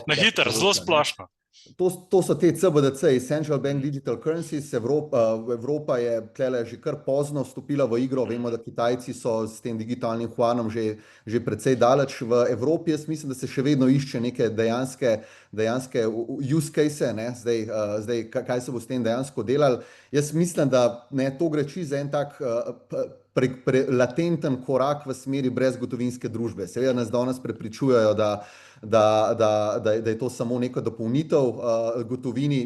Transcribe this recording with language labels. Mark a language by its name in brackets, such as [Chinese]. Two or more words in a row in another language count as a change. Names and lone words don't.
[Slovenian] Na hiter, zelo splošno. To so te CBDC, [English] Central Bank Digital Currencies. [Slovenian] Evropa je tlele že kar pozno vstopila v igro. Vemo, da Kitajci so s tem digitalnim juanom že precej daleč v Evropi. Jaz mislim, da se še vedno išče neke dejanske [English] use case, [Slovenian] ne? Zdaj, kaj se bo s tem dejansko delali. Jaz mislim, da ne, to gre čisto za en tak latenten korak v smeri brezgotovinske družbe. Seveda nas danes prepričujejo, da je to samo neka dopolnitev gotovini.